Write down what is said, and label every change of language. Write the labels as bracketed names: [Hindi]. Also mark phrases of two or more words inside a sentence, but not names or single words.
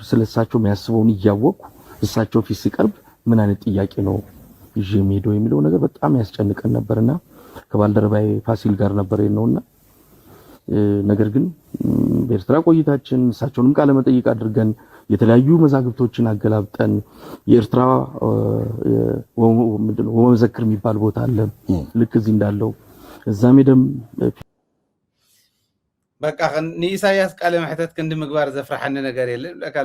[Amharic] ስለሳቸው የሚያስበውን እያወቁ እሳቸው ፊት ሲቀርብ ምን አይነት ጥያቄ ነው ይዤ የሚሄደው የሚለው ነገር በጣም ያስጨንቀን ነበርና ከባልደረባዬ ፋሲል ጋር ነበር ነውና ነገር ግን በኤርትራ ቆይታችን እሳቸውንም ቃለ መጠይቅ አድርገን የተለያዩ መዛግብቶችን አገላብጠን የኤርትራ ወመዘክር የሚባል ቦታ አለ ልክ እዚህ እንዳለው እዛም ሄደም [Tigrinya] በቃ ንኢሳያስ ቃለ ምሕተት ክንዲ ምግባር ዘፍራሐኒ ነገር የለን